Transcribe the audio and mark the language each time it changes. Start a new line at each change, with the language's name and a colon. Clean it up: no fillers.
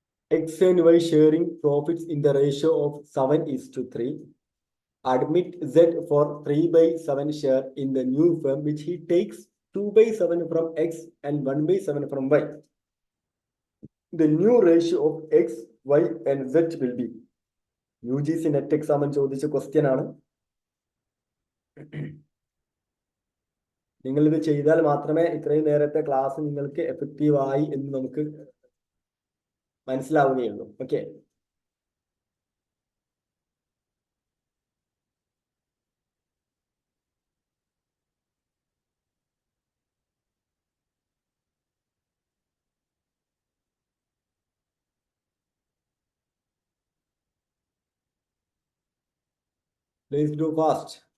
English: X and Y sharing profits in the ratio of 7:3. Admit Z for 3/7 share in the new firm, which he takes 2/7 from X and 1/7 from Y. The new ratio of X, Y and Z will be.
Malayalam: UGC net എക്സാമിന് ചോദിച്ച question ആണ്. നിങ്ങൾ ഇത് ചെയ്താൽ മാത്രമേ ഇത്രയും നേരത്തെ class നിങ്ങൾക്ക് എഫക്റ്റീവ് ആയി എന്ന് നമുക്ക് മനസ്സിലാവുകയുള്ളൂ.
English: Okay, please do fast.